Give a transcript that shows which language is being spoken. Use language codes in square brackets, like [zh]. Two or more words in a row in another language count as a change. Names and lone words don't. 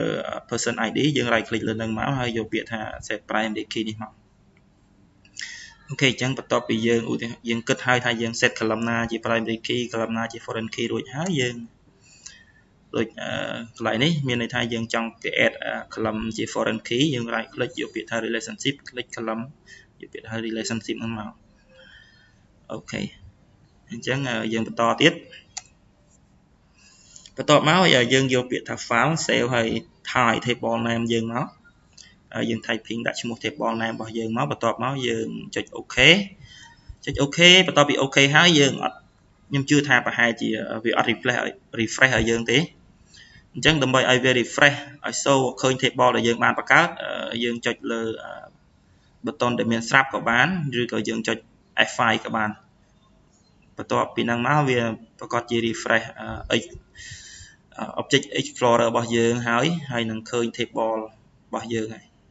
[en] person ID [km] យើង [en] right click [km] លើនឹងមកហើយយកពាក្យថា [en] set primary key [km] នេះមកអូខេអញ្ចឹងបន្ទាប់ពីយើងគិតហើយថាយើង [en] set column [km] ណាជា [en] primary key [km] column ណាជា [en] foreign key [km] រួចហើយយើងដូចកន្លែងនេះមានន័យថាយើងចង់ [en] create column [km] ជា [en] foreign key [km] យើង [en] right click [km] យកពាក្យថា [en] relationship click column [km] យកពាក្យថា relationship ហ្នឹងមកអូខេអញ្ចឹងយើងបន្តទៀត បន្ទាប់មកយើងយកពាក្យថា [en] file save [km] ហើយ [en] type table name [km] យើងមកយើង typing ដាក់ឈ្មោះ [en] table name [km] របស់យើងមក បន្ទាប់មកយើងចុច OK ចុច OK បន្ទាប់ពី OK ហើយយើងអត់ខ្ញុំជឿថាប្រហែលជាវាអត់ refresh ឲ្យយើងទេអញ្ចឹងដើម្បីឲ្យវា refresh ឲ្យ show ឃើញ table ដែលយើងបានបង្កើតយើងចុចលើ button ដែលមានស្រាប់ក៏បានឬក៏យើងចុច F5 ក៏បានបន្ទាប់ពីហ្នឹងមកវាប្រកាសជា [en] refresh Object Explorer [km] របស់យើងហើយនឹងឃើញ table របស់យើងហើយ